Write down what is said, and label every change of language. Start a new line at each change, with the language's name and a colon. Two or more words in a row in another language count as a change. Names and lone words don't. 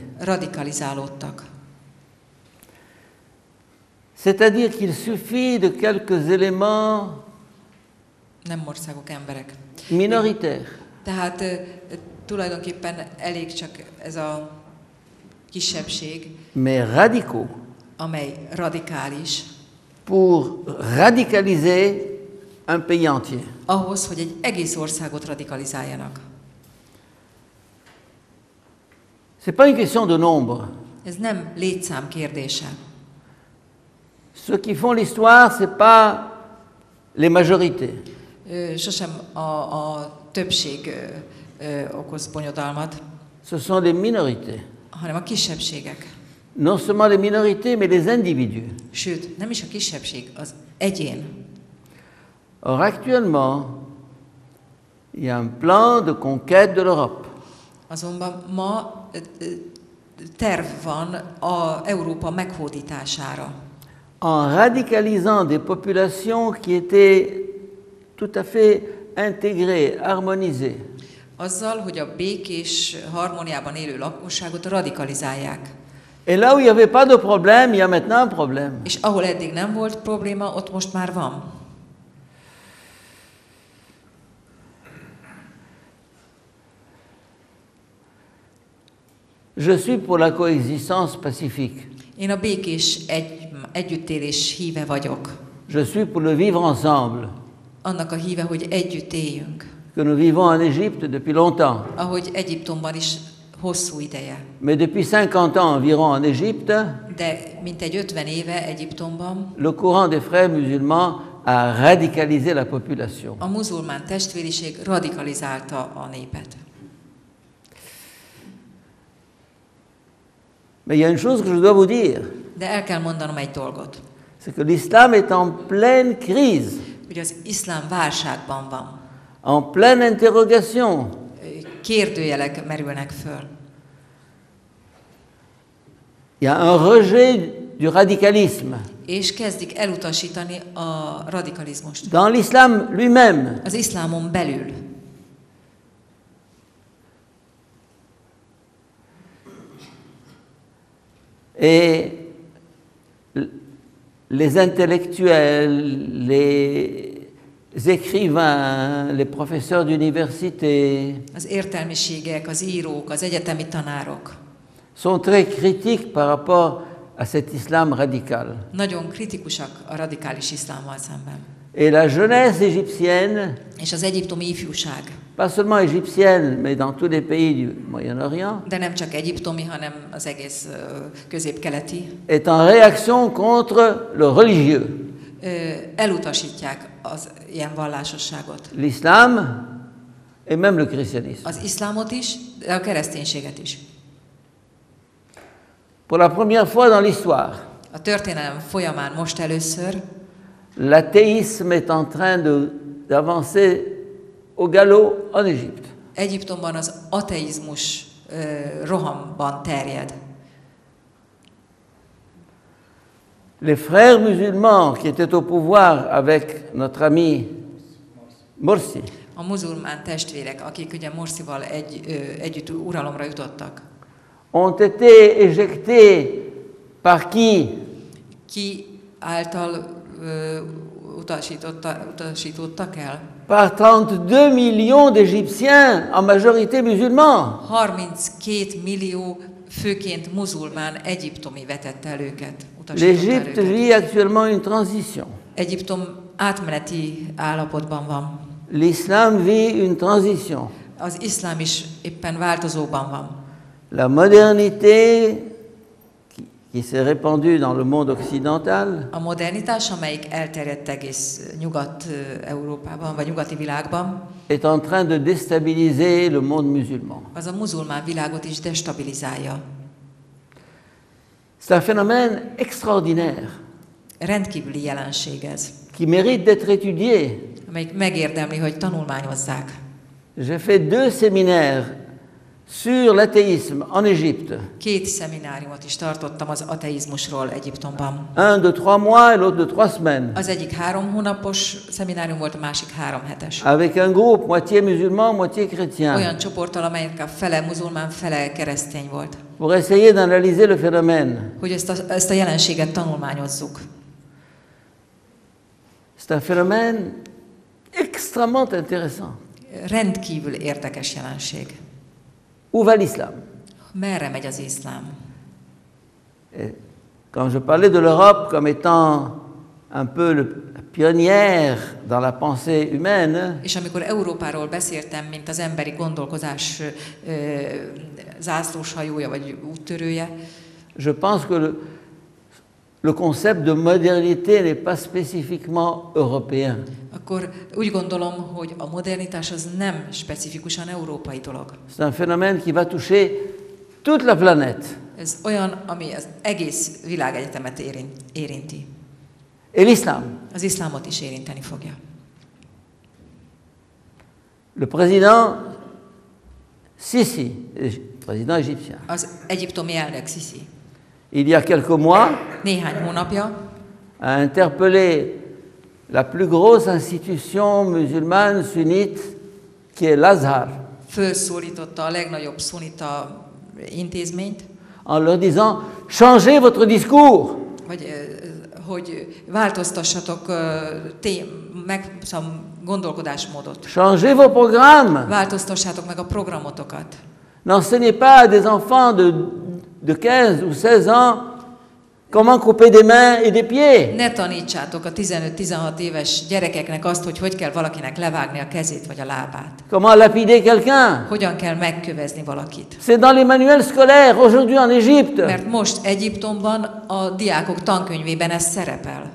Hungarian: radikalizálódtak.
French: C'est-à-dire qu'il suffit de quelques éléments
Hungarian: Nem országok, emberek.
French: minoritaires
Hungarian: Tehát tulajdonképpen elég csak ez a kisebbség,
French: mais radicaux
Hungarian: amely radikális,
French: pour radicaliser un pays entier.
Hungarian: ahhoz, hogy egy egész országot radikalizáljanak.
French: Ce n'est pas une question de nombre.
Hungarian: Ez nem létszám kérdése.
French: Ceux qui font l'histoire, ce n'est pas les majorités.
Hungarian: Sosem a többség okoz bonyodalmat,
French: Ce sont les minorités.
Hungarian: hanem a kisebbségek.
French: Non seulement les minorités, mais les individus.
Hungarian: Sőt, nem is a kisebbség, az egyén.
French: Or, actuellement, il y a un plan de conquête de l'Europe.
Hungarian: Azonban ma terv van a Európa meghódítására.
French: En radicalisant des populations qui étaient tout à fait intégrées, harmonisées.
Hungarian: Azzal, hogy a békés harmóniában élő lakosságot radikalizálják.
French: Et là où il n'y avait pas de problème, il y a maintenant un problème.
Hungarian: És ahol eddig nem volt probléma, ott most már van.
French: Je suis pour la coexistence pacifique.
Hungarian: Én a békés együttélés híve vagyok.
French: Je suis pour le vivre ensemble,
Hungarian: Annak a híve, hogy együtt éljünk.
French: que nous vivons en Égypte depuis longtemps.
Hungarian: Ahogy Egyiptomban is hosszú ideje.
French: Mais depuis 50 ans environ en Égypte,
Hungarian: De mintegy 50 éve Egyiptomban
French: le courant des frères musulmans a radicalisé la population.
Hungarian: a muzulmán testvériség radikalizálta a népet.
French: Mais il y a une chose que je dois vous dire,
Hungarian: De el kell mondanom egy dolgot,
French: c'est que l'islam est en pleine crise,
Hungarian: hogy az iszlám válságban van.
French: en pleine interrogation.
Hungarian: Kérdőjelek merülnek föl.
French: Il y a un rejet du radicalisme
Hungarian: És kezdik elutasítani a radikalizmust.
French: dans l'islam lui-même.
Hungarian: Az iszlámon belül.
French: Et les intellectuels, les écrivains, les professeurs d'université
Hungarian: Az értelmiségek, az írók, az egyetemi tanárok
French: sont très critiques par rapport à cet islam radical.
Hungarian: nagyon kritikusak a radikális iszlámmal szemben.
French: Et la jeunesse égyptienne,
Hungarian: És az egyiptomi ifjúság,
French: pas seulement égyptienne, mais dans tous les pays du Moyen-Orient,
Hungarian: de nem csak egyiptomi, hanem az egész közép-keleti,
French: est en réaction contre le religieux.
Hungarian: elutasítják az ilyen vallásosságot.
French: L'islam et même le christianisme.
Hungarian: Az iszlámot is, de a kereszténységet is.
French: Pour la première fois dans l'histoire,
Hungarian: A történelem folyamán most először
French: l'athéisme est en train d'avancer au galop en Égypte.
Hungarian: Egyiptomban az ateizmus rohamban terjed.
French: Les frères musulmans qui étaient au pouvoir avec notre ami Morsi
Hungarian: A muzulmán testvérek, akik ugye Morsival együtt uralomra jutottak,
French: ont été éjectés par qui?
Hungarian: ki által utasítottak el?
French: Par 32 millions d'Égyptiens, en majorité musulmans.
Hungarian: 32 millió főként muzulmán egyiptomi vetette el őket, utasította el
French: L'Égypte
Hungarian: őket.
French: vit actuellement une transition.
Hungarian: Egyiptom átmeneti állapotban van.
French: L'islam vit une transition.
Hungarian: Az iszlám is éppen változóban van.
French: La modernité qui s'est répandue dans le monde occidental
Hungarian: A modernitás, amelyik elterjedt egész Nyugat-Európában, vagy nyugati világban,
French: est en train de déstabiliser le monde musulman.
Hungarian: az a muzulmán világot is destabilizálja.
French: C'est un phénomène extraordinaire
Hungarian: Rendkívüli jelenség ez,
French: qui mérite d'être étudié.
Hungarian: amelyik megérdemli, hogy tanulmányozzák.
French: J'ai fait 2 séminaires sur l'athéisme en Égypte.
Hungarian: 2 szemináriumot is tartottam az ateizmusról Egyiptomban.
French: Un de 3 mois et l'autre de 3 semaines.
Hungarian: Az egyik 3 hónapos szeminárium volt, a másik 3 hetes.
French: Avec un groupe moitié musulman, moitié chrétien.
Hungarian: Olyan csoporttal, amelynek a fele muzulmán, fele keresztény volt.
French: Pour essayer d'analyser le phénomène.
Hungarian: Hogy ezt a jelenséget tanulmányozzuk.
French: C'est un phénomène extrêmement intéressant.
Hungarian: Rendkívül érdekes jelenség.
French: Où va l'islam?
Hungarian: Merre megy az iszlám?
French: Et quand je parlais de l'Europe comme étant un peu la pionnière dans la pensée humaine,
Hungarian: És amikor Európáról beszéltem, mint az emberi gondolkozás zászlóshajója vagy úttörője,
French: je pense que le concept de modernité n'est pas spécifiquement européen.
Hungarian: akkor úgy gondolom, hogy a modernitás az nem specifikusan európai dolog.
French: C'est un phénomène qui va toucher toute la planète.
Hungarian: Ez olyan, ami az egész világegyetemet érinti.
French: Et l'islam.
Hungarian: Az iszlámot is érinteni fogja.
French: Le président Sisi, président égyptien,
Hungarian: Az egyiptomi elnök Sisi
French: il y a quelques mois,
Hungarian: néhány hónapja
French: a interpellé la plus grosse institution musulmane sunnite, qui est l'Azhar,
Hungarian: felszólította a legnagyobb szunita intézményt,
French: en leur disant « Changez votre discours !»
Hungarian: hogy változtassatok gondolkodásmódot.
French: Changez vos programmes.
Hungarian: Változtassátok meg a programotokat.
French: N'enseignez pas à des enfants de 15 ou 16 ans comment couper des mains et des pieds.
Hungarian: Ne tanítsátok a 15-16 éves gyerekeknek azt, hogy hogy kell valakinek levágni a kezét vagy a lábát.
French: Comment lapider quelqu'un.
Hungarian: Hogyan kell megkövezni valakit.
French: C'est dans les manuels scolaires aujourd'hui en Égypte.
Hungarian: Mert most Egyiptomban a diákok tankönyvében ez szerepel.